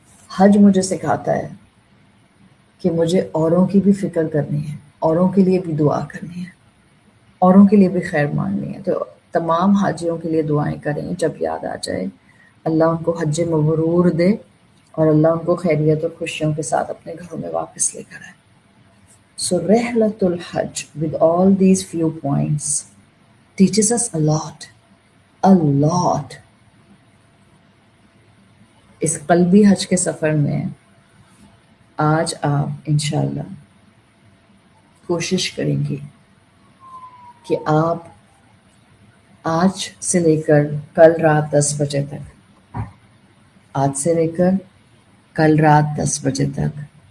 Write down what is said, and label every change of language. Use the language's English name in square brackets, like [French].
[Hindi] हज मुझे सिखाता है कि मुझे औरों की भी फिक्र करनी है, औरों के लिए भी दुआ करनी है, औरों के लिए भी खैर मांगनी है। तो तमाम हाजियों के लिए दुआएं करें जब याद आ जाए, अल्लाह उनको हज मबरूर दे और अल्लाह उनको खैरियत और खुशियों के साथ अपने घरों में वापस लेकर आए। [English] So Rihlatul Hajj with all these few points teaches us a lot, a lot. [Hindi] इस क़ल्बी हज के सफ़र में आज आप इंशाअल्लाह कोशिश करेंगे कि आप आज से लेकर कल रात 10 बजे तक, आज से लेकर कल रात 10 बजे तक